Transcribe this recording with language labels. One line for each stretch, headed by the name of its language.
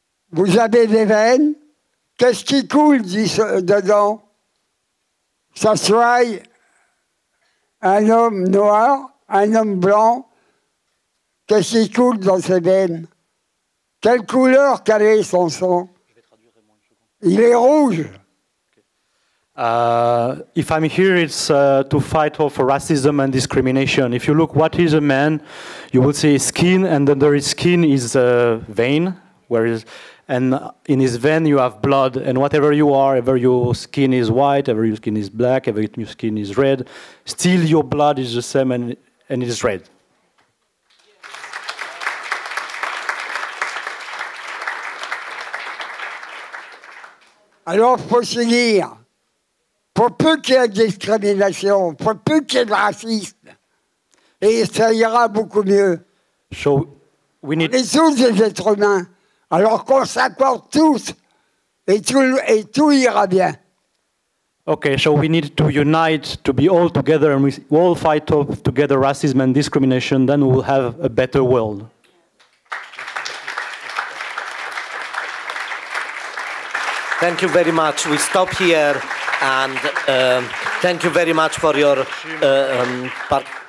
French: Vous avez des veines, qu'est-ce qui coule dedans? Ça soit un homme noir, un homme blanc, qu'est-ce qui coule dans ses veines? Quelle couleur quel est son sang? Il est rouge.
English: If I'm here, it's to fight for racism and discrimination. If you look what is a man, you will see his skin, and under his skin is a vein, and in his vein you have blood, and whatever you are, ever your skin is white, ever your skin is black, ever your skin is red, still your blood is the same and it is red.
French: Alors, il faut se dire, pour peu qu'il y ait de discrimination, pour peu qu'il y ait de racisme, et ça ira beaucoup mieux.
English: So we need...
French: On est tous des êtres humains, alors qu'on s'accorde tous, et tout ira bien.
English: Okay, so we need to unite, to be all together, and we all fight together racism and discrimination, then we will have a better world. Thank you very much. We stop here, and thank you very much for your part.